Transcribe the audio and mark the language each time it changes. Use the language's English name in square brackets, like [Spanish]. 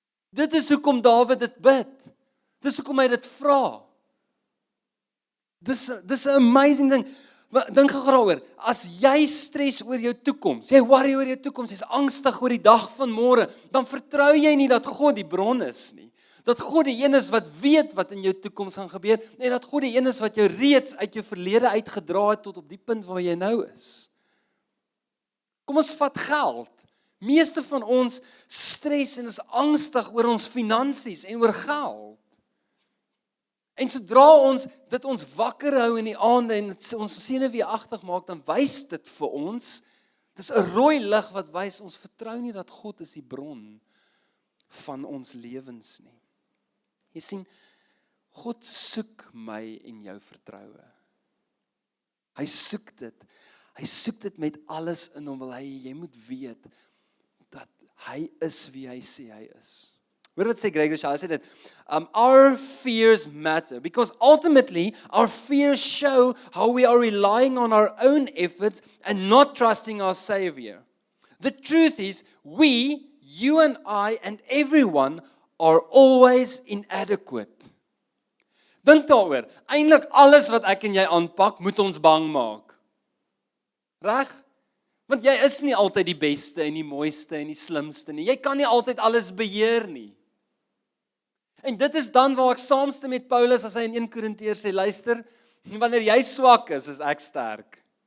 [Afrikaans] Dit is hoekom Dawid dit bid. Dis hoekom hy dit vra. Dis 'n amazing ding. Dink gou daaroor, as jy stres oor jou toekoms, jy worry oor jou toekoms, jy's angstig oor die dag van môre, dan vertrou jy nie dat God die bron is nie. Dat God die een is wat weet wat in jou toekoms gaan gebeur, en dat God die een is wat jou reeds uit jou verlede uitgedra het tot op die punt waar jy nou is. Kom ons vat geld. Meeste van ons stres en is angstig oor ons finansies en oor geld. En sodra ons dit ons wakker hou in die aande en ons senuweeagtig maak, dan wys dit vir ons, dis 'n rooi lig wat wys, ons vertrou nie dat God is die bron van ons lewens nie. Jy sien, God soek my en jou vertroue. Hy soek dit met alles in hom, wil jy moet weet, dat hy is wie hy sê hy is. Hoor wat sê Greg Rochelle, hy sê dit, [English] our fears matter, because ultimately our fears show how we are relying on our own efforts and not trusting our Savior. The truth is, we, you and I and everyone are always inadequate. [Afrikaans] Dink daaroor, eintlik alles wat ek en jy aanpak, moet ons bang maak. Reg? Want jy is nie altyd die beste en die mooiste en die slimste nie. Jy kan nie altyd alles beheer nie. En dit is dan waar ek saamstem met Paulus as hy in 1 Korintiërs sê, luister, wanneer jy swak is ek sterk.